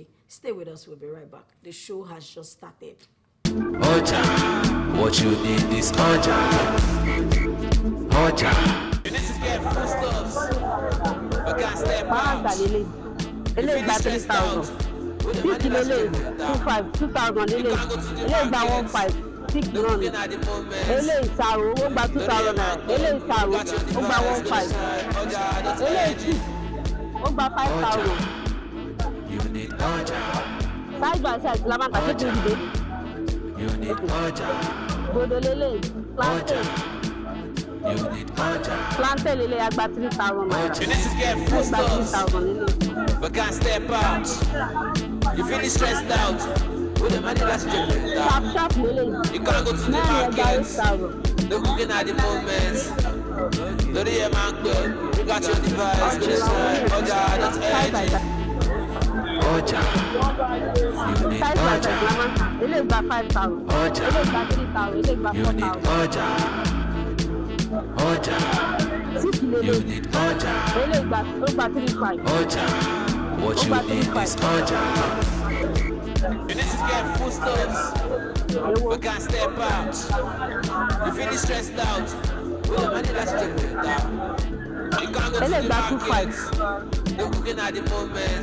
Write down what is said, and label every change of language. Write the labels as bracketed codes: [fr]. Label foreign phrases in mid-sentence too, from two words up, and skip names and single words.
[en] Stay with us. We'll be right back. The show has just started. OJA, what you need is OJA. OJA. You need to get foodstuffs, but can't step out. You feel stressed out. [yo] 6 kilo 2,000 ele gba 1,500 6 run ele isaro ó gba 2,000 naira ele isaro ó gba 1,500 ele cheap ó gba 5,000 [en] side by side [yo] la máa kàṣe tó dìde gbọdọ lele plantain lele agba 3,000 naira [en] You need to get [yo] ele gba [en] foodstuffs, [yo] 3,000 lele. [en] but can't step out. You feeling stressed out, with the money that's generator. [yo] Sharp lele. [en] You can't go to the markets, no cooking at the moment. No the man good, you got your device, go inside, OJA.NG. OJA, you need OJA. [yo] Ele gba 5,000. [en] OJA, [yo] Ele gba 3,000. Ele gba [en] you need 4,000. OJA. OJA, 6 you [yo] lele. [en] need OJA. [yo] Ele gba 3,500. [en] OJA, what you need is OJA. You need to get foodstuffs, but can't step out. You feeling stressed out, with the money that's generator. You can't go to the markets, no cooking at the moment.